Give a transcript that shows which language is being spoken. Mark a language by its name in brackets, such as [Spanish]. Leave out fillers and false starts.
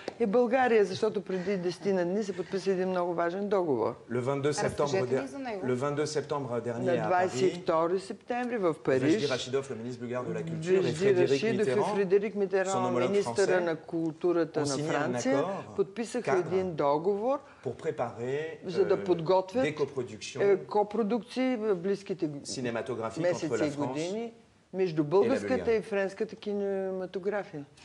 [Bulgarian] И България, защото преди 10 дни се подписа един много важен договор. [French] Le 22 septembre dernier à Paris, [Bulgarian] 22 септември в Париж, [French] Vejdi Rachidov, le ministre bulgare de la Culture, et [Bulgarian] Фредерик Митеран, министъра на културата на Франция, подписаха един договор, за да подготвят копродукции в близките месеци и години между българската и френската кинематография.